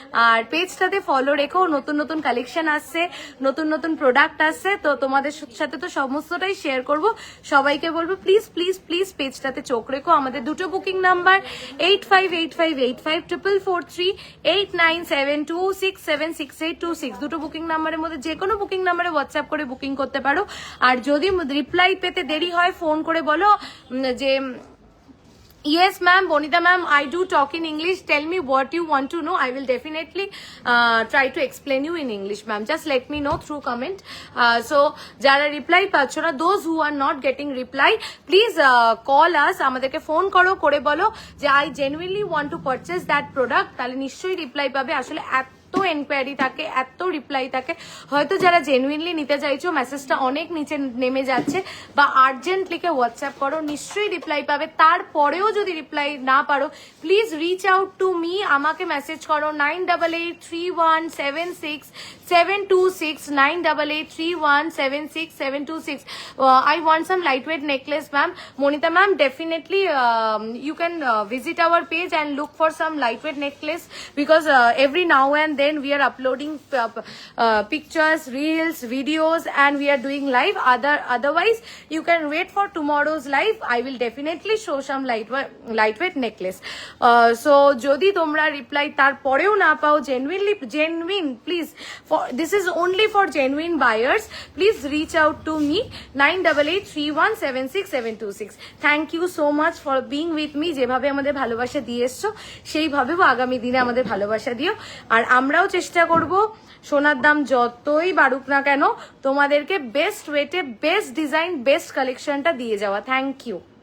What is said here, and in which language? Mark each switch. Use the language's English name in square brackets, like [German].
[Bangla] আর পেজটাতে follow রেখো, নতুন নতুন কালেকশন আসছে, নতুন নতুন প্রোডাক্ট আসছে, তো তোমাদের সাথে তো সমস্তটাই শেয়ার করব। সবাইকে বলবো প্লিজ প্লিজ প্লিজ পেজটাতে চোখ রেখো। আমাদের দুটো বুকিং নাম্বার 858585443897267686 দুটো বুকিং নাম্বারের মধ্যে যে কোনো বুকিং নাম্বারে হোয়াটসঅ্যাপ করে বুকিং করতে পারো। আর যদি রিপ্লাই পেতে দেরি হয় ফোন করে বলো যে [English] yes ma'am, Bonita ma'am, I do talk in English, tell me what you want to know, I will definitely try to explain you in English ma'am, just let me know through comment. So [Bangla] jara reply pachcho na, [English] those who are not getting reply please call us, [Bangla] amaderke phone koro kore bolo je [English] I genuinely want to purchase that product, [Bangla] tale nishchoy reply pabe। আসলে এত enquiry থাকে, এত reply থাকে, হয়তো যারা genuinely নিতে চাইছো মেসেজটা অনেক নিচে নেমে যাচ্ছে বা আর্জেন্ট লিখে হোয়াটসঅ্যাপ করো, নিশ্চয়ই রিপ্লাই পাবে। তারপরেও যদি রিপ্লাই না পারো [English] please reach out to me, [Bangla] আমাকে মেসেজ করো 9883176726 9883176726। [English] I want some lightweight necklace ma'am. Monita ma'am, definitely you can visit our page and look for some lightweight necklace because every now and then we are uploading pictures, reels, videos and we are doing live. Otherwise you can wait for tomorrow's live, I will definitely show some lightweight necklace. So [Bangla] jodi tomra reply tar poreo na pao, [English] genuine please, for this is only for genuine buyers, please reach out to me 9883176726। thank you so much for being with me। [Bangla] যেভাবে আমাদের ভালোবাসা দিয়ে এসছো সেইভাবে আগামী দিনে আমাদের ভালোবাসা দিও। আর আমরাও চেষ্টা করব সোনার দাম যতই বাড়ুক না কেন তোমাদেরকে বেস্ট ওয়েটে বেস্ট ডিজাইন বেস্ট কালেকশনটা দিয়ে যাওয়া। Thank you.